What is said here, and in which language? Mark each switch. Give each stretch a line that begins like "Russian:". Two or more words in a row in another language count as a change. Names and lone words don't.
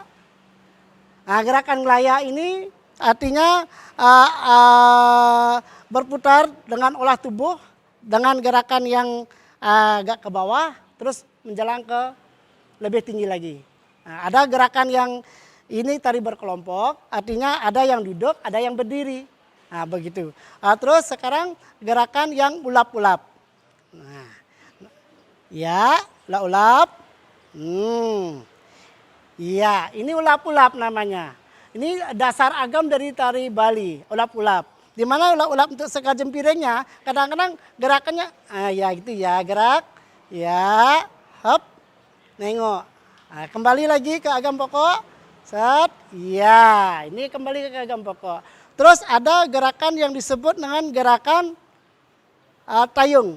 Indonesian: Nah, gerakan gelaya ini artinya berputar dengan olah tubuh dengan gerakan yang agak ke bawah, terus menjalang ke lebih tinggi lagi. Nah, ada gerakan yang ini tari berkelompok, artinya ada yang duduk, ada yang berdiri. Nah, begitu. Terus sekarang gerakan yang ulap-ulap. Nah, ya, ulap-ulap. Iya, ini ulap-ulap namanya. Ini dasar agam dari tari Bali, ulap-ulap. Di mana ulap-ulap untuk sekar jempiringnya, kadang-kadang gerakannya, ya gitu ya, gerak, ya, hop, nengok. Nah, kembali lagi ke agam pokok, set, ya, ini kembali ke agam pokok. Terus ada gerakan yang disebut dengan gerakan tayung.